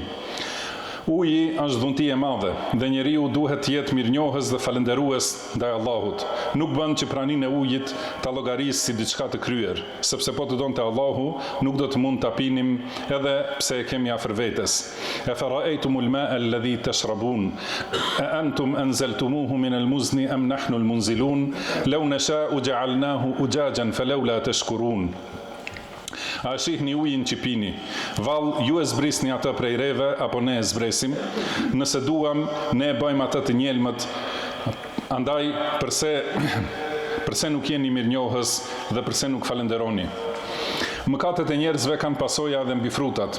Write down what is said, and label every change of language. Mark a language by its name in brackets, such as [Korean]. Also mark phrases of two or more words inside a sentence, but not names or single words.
[Albanian] Uji është dhunti e madhe dhe njeriu duhet të jetë mirënjohës dhe falënderues ndaj Allahut. Nuk bën që praninë e ujit ta llogarisë si diçka të kryer, sepse po të donte Allahu, nuk do të mund ta pinim edhe pse e kemi afër vetes. [Arabic] أفرأيتم الماء الذي تشربون أأنتم أنزلتموه من المزن أم نحن المنزلون لو نشاء جعلناه أجاجا فلولا تشكرون. [Albanian] A shihni ujin që pini, vallë ju e zbrisni atë prej reve, apo ne e zbresim, nëse duam, ne e bëjmë atë të njelmët, Andaj, përse nuk jeni mirënjohës dhe përse nuk falenderoni? Mëkatet e njerëzve kanë pasoja dhe mbi frutat.